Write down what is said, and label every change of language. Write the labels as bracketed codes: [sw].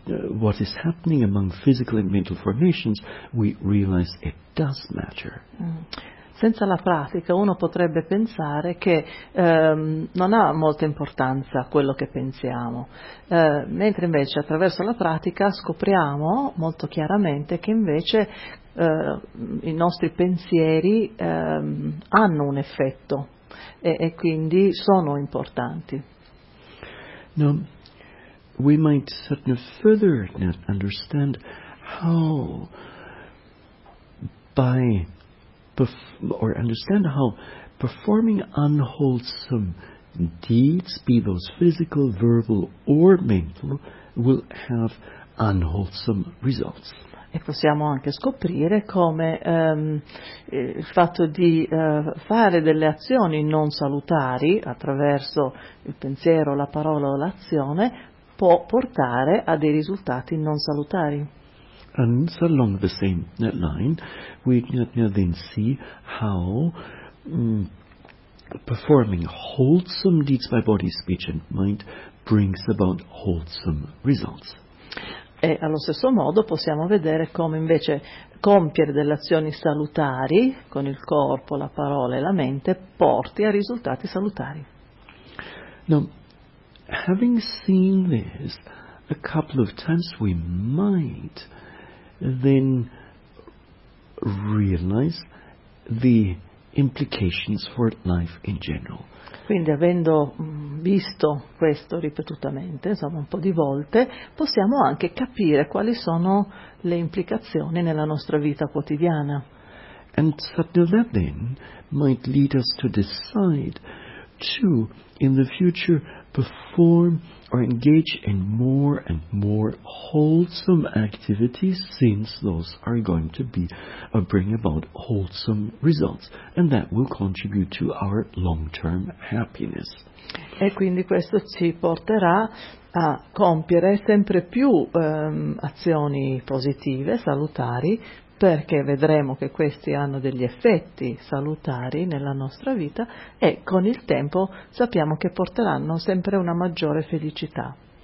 [en] what is happening among physical and mental formations, we realize it does matter. [it] Senza la pratica uno potrebbe pensare che non ha molta importanza quello che pensiamo, mentre invece attraverso la pratica scopriamo molto chiaramente che invece i nostri pensieri hanno un effetto e quindi sono importanti. [en] Now, we might further understand how by or understand how performing unwholesome deeds, be those physical, verbal or mental, will have unwholesome results. [it] E possiamo anche scoprire come il fatto di fare delle azioni non salutari attraverso il pensiero, la parola o l'azione può portare a dei risultati non salutari. [en] And along the same line, we then see how performing wholesome deeds by body, speech and mind brings about wholesome results. [it] E allo stesso modo possiamo vedere come invece compiere delle azioni salutari con il corpo, la parola e la mente porti a risultati salutari. [en] Now, having seen this a couple of times, we might then realize the implications for life in general. [it] Quindi, avendo visto questo ripetutamente, insomma un po' di volte, possiamo anche capire quali sono le implicazioni nella nostra vita quotidiana. [en] And that then might lead us to decide to, in the future, perform or engage in more and more wholesome activities, since those are going to be bring about wholesome results, and that will contribute to our long-term happiness. [it] E quindi questo ci porterà a compiere sempre più azioni positive, salutari, perché vedremo che questi hanno degli effetti salutari nella nostra vita e con il tempo sappiamo che porteranno sempre una maggiore felicità.